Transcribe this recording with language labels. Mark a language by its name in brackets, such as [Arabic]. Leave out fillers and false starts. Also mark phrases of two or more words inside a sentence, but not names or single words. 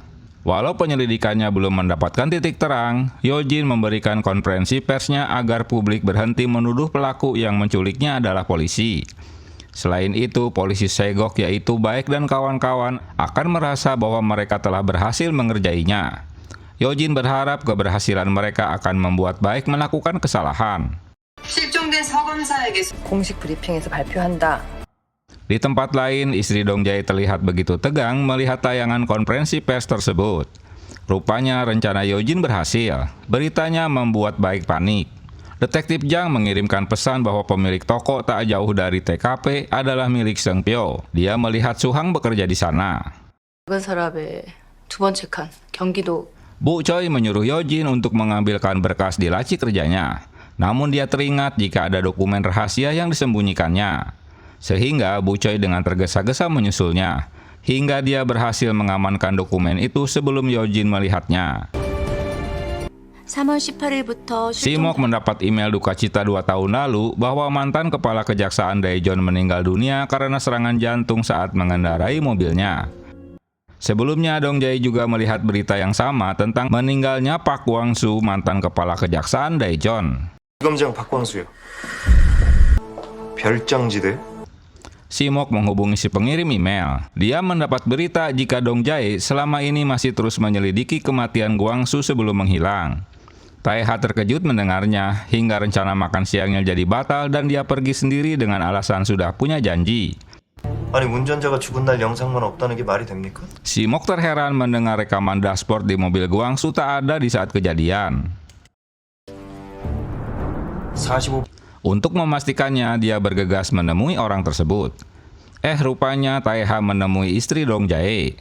[Indonesian] Walau penyelidikannya belum mendapatkan titik terang, Yojin memberikan konferensi persnya agar publik berhenti menuduh pelaku yang menculiknya adalah polisi. Selain itu, polisi Segok yaitu Baek dan kawan-kawan akan merasa bahwa mereka telah berhasil mengerjainya. Yojin berharap keberhasilan mereka akan membuat Baek melakukan kesalahan. [Korean] 공식 브리핑에서 발표한다. [Indonesian] Di tempat lain, istri Dong Jae terlihat begitu tegang melihat tayangan konferensi pers tersebut. Rupanya rencana Yojin berhasil. Beritanya membuat Baek panik. Detektif Jang mengirimkan pesan bahwa pemilik toko tak jauh dari TKP adalah milik Seung Pyo. Dia melihat Suhang bekerja di sana. [Korean] 작은 서랍에 두 번째 칸, 경기도. [Indonesian] Bu Choi menyuruh Yojin untuk mengambilkan berkas di laci kerjanya. Namun dia teringat jika ada dokumen rahasia yang disembunyikannya. Sehingga Bu Choi dengan tergesa-gesa menyusulnya. Hingga dia berhasil mengamankan dokumen itu sebelum Yojin melihatnya. [Korean] 3월 18일부터 [Indonesian] Si Mok mendapat email duka cita 2 tahun lalu bahwa mantan kepala kejaksaan Daejeon meninggal dunia karena serangan jantung saat mengendarai mobilnya. Sebelumnya, Dong Jae juga melihat berita yang sama tentang meninggalnya Park Kwang-soo, mantan kepala kejaksaan Daejeon. [Korean] 검장 박광수요. 별장지대. [Indonesian] Si Mok menghubungi si pengirim email. Dia mendapat berita jika Dong Jae selama ini masih terus menyelidiki kematian Kwang-soo sebelum menghilang. Taeha terkejut mendengarnya hingga rencana makan siangnya jadi batal dan dia pergi sendiri dengan alasan sudah punya janji. [Korean] 아니 운전자가 죽은 날 영상만 없다는 게 말이 됩니까? [Indonesian] Si Mok terheran mendengar rekaman dashboard di mobil Kwang-soo tak ada di saat kejadian. 45. Untuk memastikannya, dia bergegas menemui orang tersebut. Rupanya Taeha menemui istri Dong Jae.